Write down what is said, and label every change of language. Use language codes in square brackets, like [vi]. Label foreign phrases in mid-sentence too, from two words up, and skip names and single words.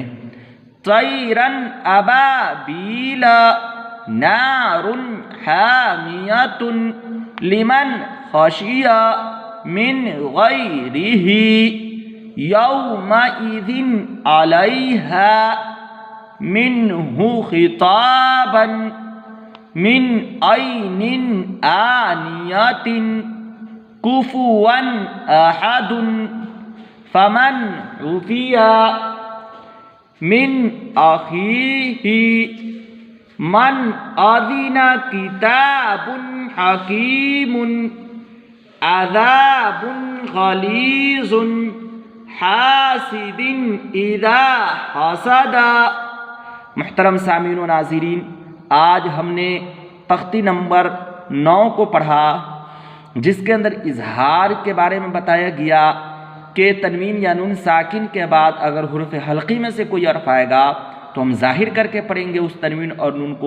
[ar] طیرن ابابیل نار حامیۃ لمن خشی من غیرہ یومئذ علیہا منہ خطابا من عین آنیۃ کفوا احد فمن عفی من اخیہ من اذن کتاب حکیم عذاب غلیظ حاسد اذا حسد۔ [ur] محترم سامعین و ناظرین، آج ہم نے تختی نمبر 9 کو پڑھا، جس کے اندر اظہار کے بارے میں بتایا گیا کہ تنوین یا نون ساکن کے بعد اگر حروف حلقی میں سے کوئی حرف آئے گا تو ہم ظاہر کر کے پڑھیں گے اس تنوین اور نون کو۔